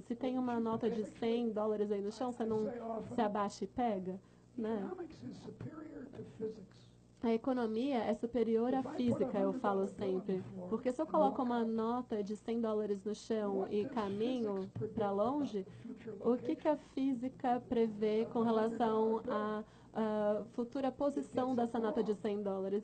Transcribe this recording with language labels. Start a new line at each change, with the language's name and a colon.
Portuguese: Se tem uma nota de $100 aí no chão, você não se abaixa e pega, né?
English: economics is superior to physics.
Portuguese: A economia é superior à física, eu falo sempre. Porque se eu coloco uma nota de $100 no chão e caminho para longe, o que a física prevê com relação à futura posição dessa nota de $100?